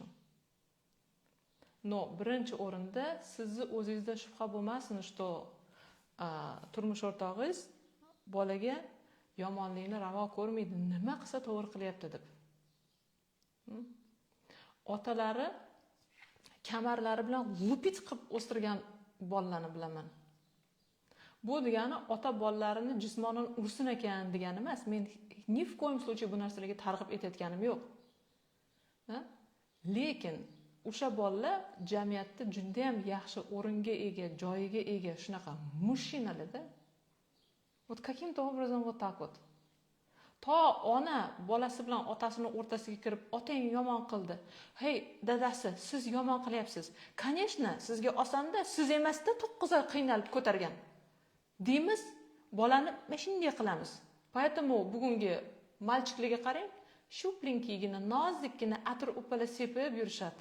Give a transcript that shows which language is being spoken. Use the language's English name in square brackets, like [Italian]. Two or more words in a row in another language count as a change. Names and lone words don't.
[Uzbek] No, birinchi o'rinda sizni o'zingizda shubha bo'lmasin, что turmush o'rtog'ingiz bolaga yomonlikni ravo ko'rmaydi, nima qilsa to'g'ri qilyapti deb. Otalari kamarlari bilan lupit qilib o'stirgan bolalarni bilaman. Bu degani ota bolalarini jismonan ursin ekan degani emas. Men ni [Russian] в коем случае [Uzbek] bu narsalarga targ'ib etayotganim yo'q. Lekin o'sha bolalar jamiyatda juda ham yaxshi o'ringa ega, joyiga ega, shunaqa mushinalarda. [Russian] Вот каким-то образом вот так вот. [Uzbek] To ona bolasi bilan otasini o'rtasiga kirib, otang yomon qildi. Hey, dadasi, siz yomon qilyapsiz. Конечно, sizga osonda, siz emasda 9 oy qiynalib ko'targan. Deymiz, bolani mana shunday qilamiz. Поэтому bugungi malchiklarga qarang, shuplinkiygina, nozikkina atir upala sepib yurishadi.